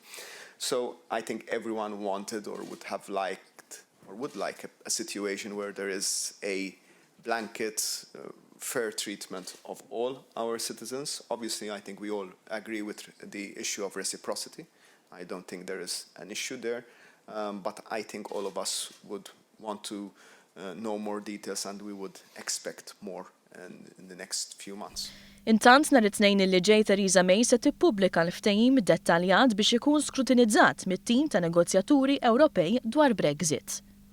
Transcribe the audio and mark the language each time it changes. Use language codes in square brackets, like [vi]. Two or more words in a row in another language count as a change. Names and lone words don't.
[en] So I think everyone wanted or would have liked or would like a situation where there is a blanket fair treatment of all our citizens. Obviously, I think we all agree with the issue of reciprocity. I don't think there is an issue there, but I think all of us would want to know more details and we would expect more in the next few months. [mt] Intant nhar it-Tnejn li ġej Theresa May se tippubblika l-ftehim dettaljat biex ikun skrutinizzat mit-tim ta' negozjaturi Ewropej dwar Brexit.